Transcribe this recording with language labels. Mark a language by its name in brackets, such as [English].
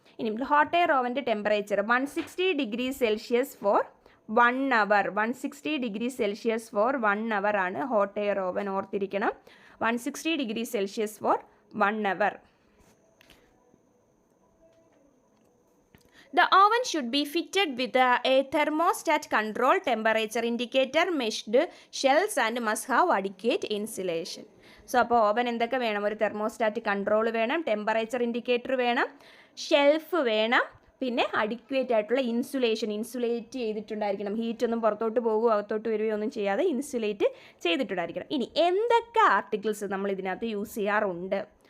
[Malayalam] ഇനി hot air ഓവൻ്റെ temperature 160 degree Celsius [English] For 1 hour. [Malayalam] 160 degree Celsius [English] for 1 hour [Malayalam] ആണ് hot air oven. ഓർത്തിരിക്കണം, 160 degree Celsius [English] For 1 hour. The oven should be fitted with a thermostat control temperature indicator, meshed shells and must have adequate insulation. [Malayalam] So അപ്പോൾ oven എന്തൊക്കെ വേണം, ഒരു thermostat control വേണം, temperature indicator വേണം, shelf വേണം, പിന്നെ adequate ആയിട്ടുള്ള ഇൻസുലേറ്റ് ചെയ്തിട്ടുണ്ടായിരിക്കണം. ഹീറ്റൊന്നും പുറത്തോട്ട് പോകുകയോ അകത്തോട്ട് വരികയോ ഒന്നും ചെയ്യാതെ ഇൻസുലേറ്റ് ചെയ്തിട്ടുണ്ടായിരിക്കണം. ഇനി എന്തൊക്കെ ആർട്ടിക്കിൾസ് നമ്മൾ ഇതിനകത്ത് യൂസ് ചെയ്യാറുണ്ട്?